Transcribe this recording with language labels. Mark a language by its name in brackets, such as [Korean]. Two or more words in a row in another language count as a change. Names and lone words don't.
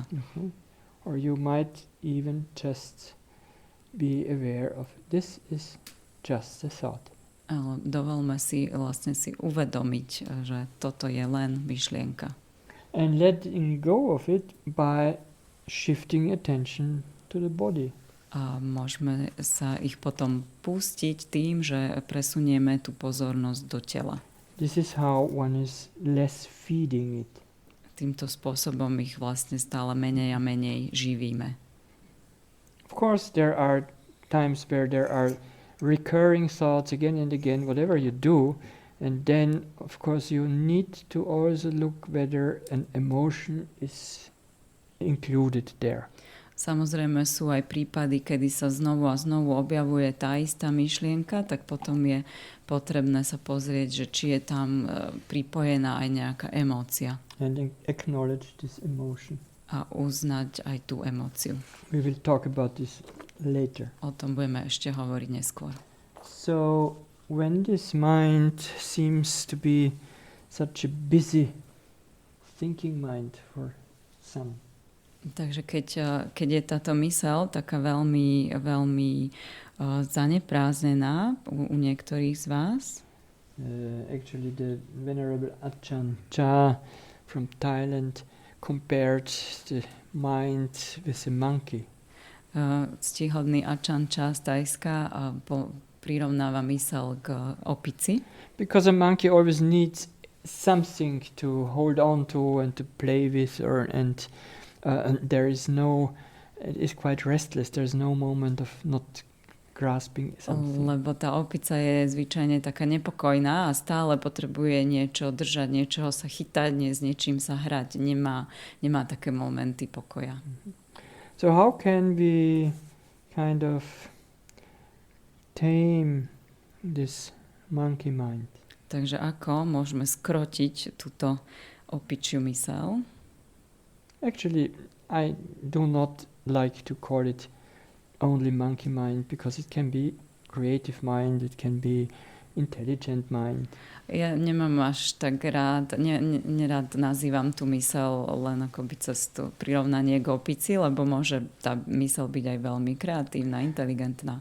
[English] Or you might even just be aware of this is just a thought. [Slovak] Ale dovolme si vlastne si uvedomiť, že toto je len myšlienka. [English] And letting go of it by shifting attention to the body. [Slovak] A môžeme sa ich potom pustiť tým, že presunieme tú pozornosť do tela. [English] This is how one is less feeding it. [Slovak] Týmto spôsobom ich vlastne stále menej a menej živíme. [English] Of course, there are times where there are recurring thoughts again and again, whatever you do, and then, of course, you need to also look whether an emotion is included there. [Slovak] Samozrejme sú aj prípady, kedy sa znovu a znovu objavuje tá istá myšlienka, tak potom je potrebné sa pozrieť, že či je tam pripojená aj nejaká emócia. [English] And acknowledge this emotion. [Slovak] A uznať aj tú emóciu. [English] We will talk about this later. [Slovak] O tom budeme ešte hovoriť neskôr. [English] So when this mind seems to be such a busy thinking mind for some. [Slovak] Takže keď je táto myseľ taká veľmi, veľmi zaneprázdnená u niektorých z vás. [English] Actually the Venerable Ajahn Chah from Thailand compared the mind with a monkey. [Slovak] Ctihodný Ajahn Chah z Thajska prirovnáva myseľ k opici. [English] Because a monkey always needs something to hold on to and to play with, and there is no, it is quite restless. There's no moment of not grasping something. [Slovak] Lebo tá opica je zvyčajne taká nepokojná a stále potrebuje niečo držať, niečoho sa chytať, s niečím sa hrať. Nemá také momenty pokoja. [English] So how can we kind of tame this monkey mind? [Slovak] Takže ako môžeme skrotiť túto opičiu myseľ? [English] Actually, I do not like to call it only monkey mind, because it can be creative mind, it can be intelligent mind. [Slovak] Ja nemám až tak rád, nerád nazývam tú myseľ len akoby cez to prirovnanie k opici, lebo môže tá myseľ byť aj veľmi kreatívna, inteligentná.